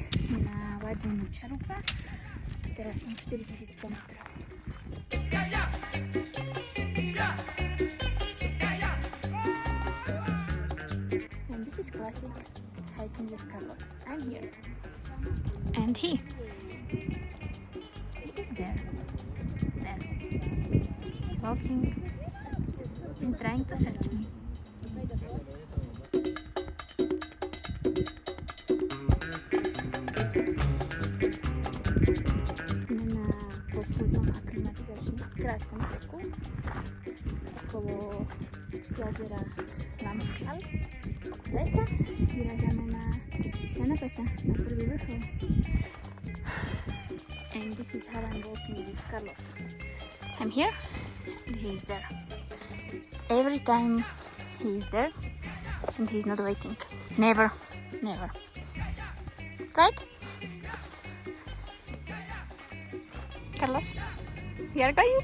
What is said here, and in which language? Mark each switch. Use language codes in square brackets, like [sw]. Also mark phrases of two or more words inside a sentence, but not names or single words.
[sk] na Wadnu Čarupa a teraz som 4100 metrov. [en] And this is classic hiking with Carlos. I'm here. And he is there. Walking and trying to search me. [sk] Sme na poslednom aklimatizačnom krátkom treku okolo jazera Lamskal. Zajtra vyrážame na Jana Pača, na prvý vrchol. [en] And this is how I'm walking with Carlos. I'm here and he is there. Every time he is there and he is not waiting. Never. Right? Carlos, we are going?